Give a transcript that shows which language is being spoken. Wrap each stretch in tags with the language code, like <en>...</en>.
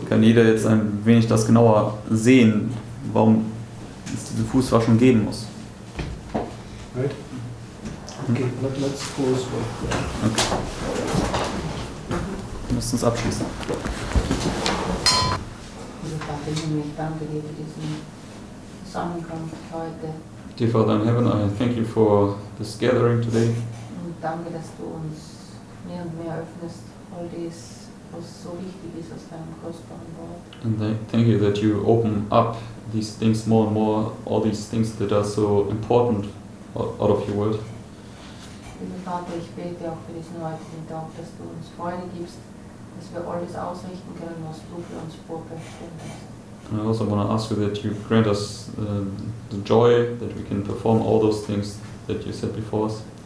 <de>Kann jeder jetzt ein wenig das genauer sehen, warum es diese Fußwaschung geben muss.</de> <en>Right? Okay, let's close with Okay.</en> <de>Wir müssen es abschließen. Lieber Vater im Himmel, ich danke dir für diesen Zusammenkunft heute</de> <en>Dear Father in heaven, I thank you for this gathering today.</en> <de>und danke, dass du uns mehr und mehr öffnest, all dies, was so wichtig ist aus deinem kostbaren Wort.</de> <en>And thank you that you open up these things more and more, all these things that are so important out of your word.</en> <de>Lieber Vater, ich bete auch für diesen heutigen Tag, dass du uns Freude gibst, dass wir alles ausrichten können, was du für uns vorgestellt hast.</de> <en>And I also want to ask you that you grant us the joy that we can perform all those things that you said before us.</en>